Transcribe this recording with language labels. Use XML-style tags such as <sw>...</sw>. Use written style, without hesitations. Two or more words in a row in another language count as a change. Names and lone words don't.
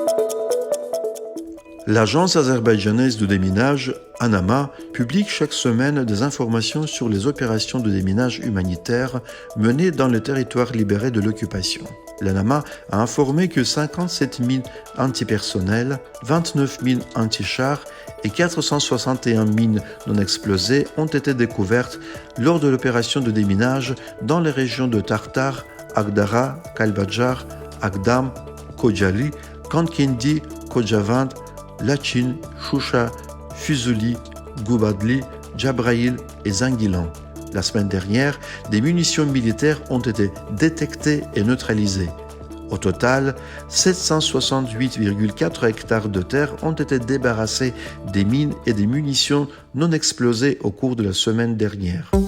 <fr>L'agence azerbaïdjanaise de déminage, ANAMA, publie chaque semaine des informations sur les opérations de déminage humanitaire menées dans le territoire libéré de l'occupation. L'ANAMA a informé que 57 000 antipersonnels, 29 000 antichars et 461 mines non explosées ont été découvertes lors de l'opération de déminage dans les régions de Tartar, Agdara, Kalbadjar, Agdam, Kojali, Kankindi, Kojavand, Lachin, Shusha, Fuzuli, Gubadli, Jabraïl et Zanguilan. La semaine dernière, des munitions militaires ont été détectées et neutralisées. Au total, 768,4 hectares de terre ont été débarrassés des mines et des munitions non explosées au cours de la semaine dernière.</fr>